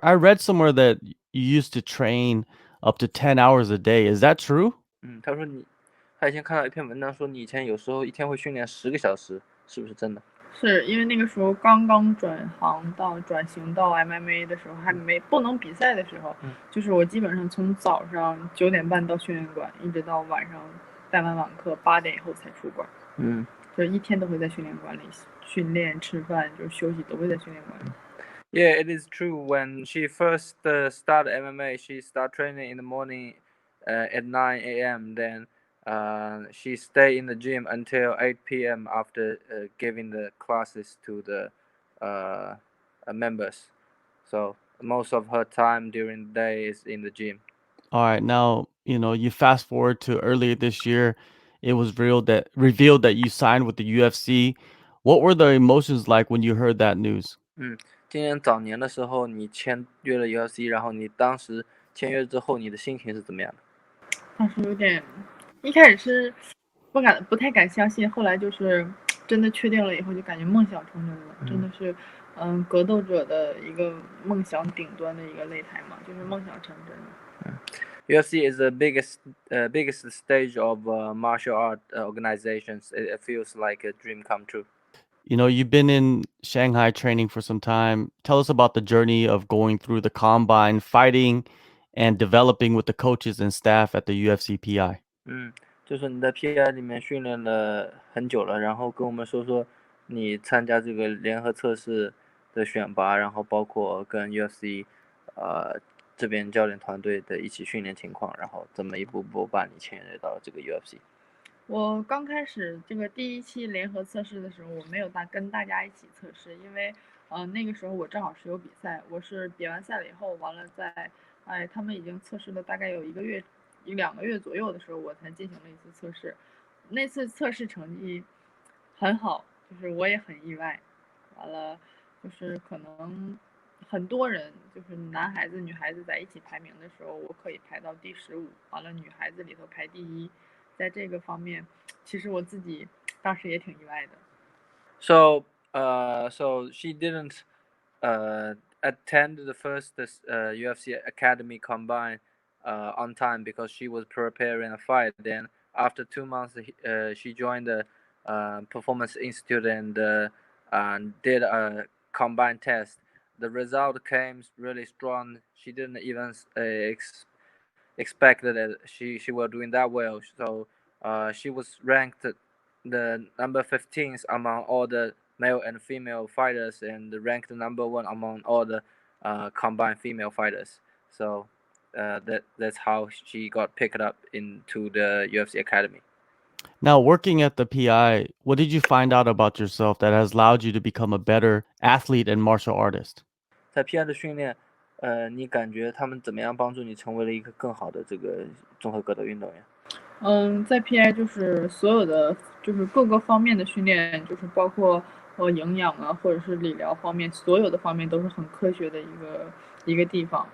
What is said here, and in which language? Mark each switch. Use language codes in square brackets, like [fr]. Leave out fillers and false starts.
[en] I read somewhere that you used to train up to 10 hours a day. Is that true? [zh] 他以前看到一篇文章说你以前有时候一天会训练10个小时，是不是真的？是因为那个时候刚刚转型到 MMA 的时候，还不能比赛的时候，就是我基本上从早上9点半到训练馆，一直到晚上带完晚课8点以后才出馆。就一天都会在训练馆里训练、吃饭，就休息都会在训练馆里。 [en] Yeah, it is true. When she first started MMA, she started training in the morning at 9 a.m. Then she stayed in the gym until 8 p.m. after giving the classes to the members. So most of her time during the day is in the gym. All right. Now, you fast forward to earlier this year, it was revealed that you signed with the UFC. What were the emotions like when you heard that news? [zh] 今年早年的时候，你签约了 UFC，然后你当时签约之后，你的心情是怎么样的？当时有点，一开始是不太敢相信，后来就是真的确定了以后，就感觉梦想成真了，真的是，格斗者的一个梦想顶端的一个擂台嘛，就是梦想成真了。 [en] UFC is the biggest stage of martial art organizations. It feels like a dream come true. You've been in Shanghai training for some time. Tell us about the journey of going through the combine, fighting, and developing with the coaches and staff at the UFC PI. [zh] 就是你在 PI 里面训练了很久了，然后跟我们说说你参加这个联合测试的选拔，然后包括跟 UFC 这边教练团队的一起训练情况，然后怎么一步步把你签约到这个 UFC。我刚开始这个第1期联合测试的时候，我没有跟大家一起测试，因为那个时候我正好是有比赛，我是比完赛了以后，完了他们已经测试了大概有1个月、2个月左右的时候，我才进行了一次测试。那次测试成绩很好，就是我也很意外。完了，就是可能很多人就是男孩子、女孩子在一起排名的时候，我可以排到第15，完了女孩子里头排第1。在这个方面，其实我自己当时也挺意外的。 [en] So she didn't attend the first UFC Academy combine on time because she was preparing a fight. Then after 2 months, she joined the Performance Institute and did a combined test. The result came really strong. She didn't even expect that she was doing that well. So she was ranked the number 15th among all the male and female fighters, and ranked number one among all the combined female fighters. So that's how she got picked up into the UFC Academy. Now, working at the PI, what did you find out about yourself that has allowed you to become a better athlete and martial artist? [zh] 在 PI 的训练，你感觉他们怎么样帮助你成为了一个更好的这个综合格斗运动员？在 PI 就是所有的就是各个方面的训练，就是包括营养啊，或者是理疗方面，所有的方面都是很科学的一个地方。